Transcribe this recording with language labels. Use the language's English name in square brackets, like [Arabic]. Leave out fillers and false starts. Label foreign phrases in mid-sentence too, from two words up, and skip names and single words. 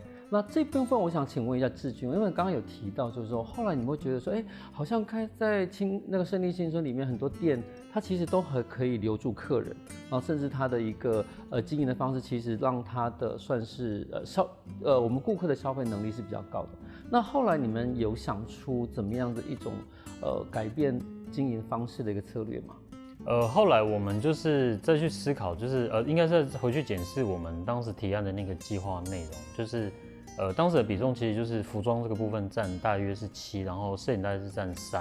[Chinese] 那這部分我想請問一下志軍，因為剛剛有提到，就是說後來你會覺得說，好像在那個勝利新村裡面很多店，它其實都可以留住客人，然後甚至它的一個經營的方式，其實讓它的算是我們顧客的消費能力是比較高的。那後來你們有想出怎麼樣的一種改變經營方式的一個策略嗎？后来我们就是再去思考，就是应该是回去检视我们当时提案的那个计划内容，就是当时的比重其实就是服装这个部分占大约是7，然后摄影大概是占3。